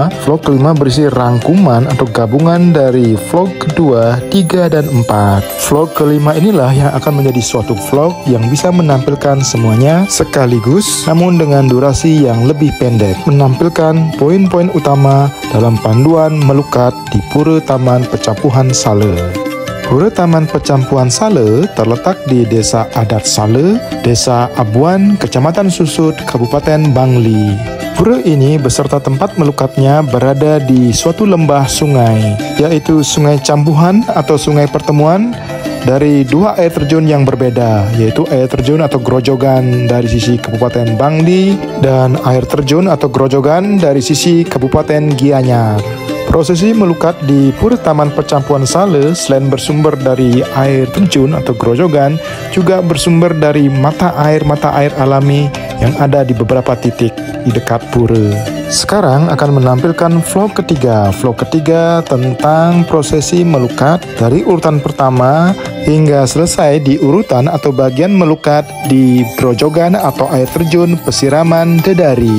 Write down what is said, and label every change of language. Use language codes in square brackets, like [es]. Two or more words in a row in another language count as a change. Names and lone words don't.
[id] Vlog kelima berisi rangkuman atau gabungan dari vlog kedua, 3, dan 4. Vlog kelima inilah yang akan menjadi suatu vlog yang bisa menampilkan semuanya sekaligus, namun dengan durasi yang lebih pendek, menampilkan poin-poin utama dalam panduan melukat di Pura Taman Pecampuhan Sale. Pura Taman Pecampuhan Sale terletak di Desa Adat Sale, Desa Abuan, Kecamatan Susut, Kabupaten Bangli. Pura ini beserta tempat melukatnya berada di suatu lembah sungai, yaitu Sungai Campuhan atau Sungai Pertemuan dari dua air terjun yang berbeda, yaitu air terjun atau Grojogan dari sisi Kabupaten Bangli dan air terjun atau Grojogan dari sisi Kabupaten Gianyar. Prosesi melukat di Pura Taman Pecampuhan Sale selain bersumber dari air terjun atau Grojogan, juga bersumber dari mata air alami yang ada di beberapa titik di dekat pura. Sekarang akan menampilkan vlog ketiga tentang prosesi melukat dari urutan pertama hingga selesai di urutan atau bagian melukat di Grojogan atau air terjun Pesiraman Dedari.